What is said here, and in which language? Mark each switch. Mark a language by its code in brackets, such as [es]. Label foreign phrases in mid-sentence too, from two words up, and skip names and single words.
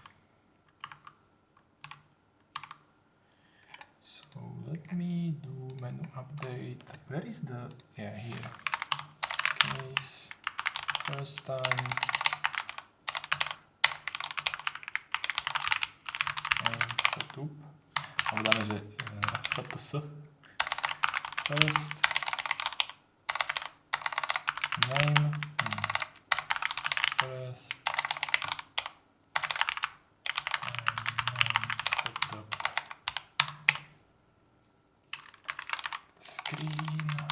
[en] So let me do menu update. Where is the... Yeah, here. Case. First time. And setup. [sk] Dáme, že FTS. [en] First name. First setup. Screen.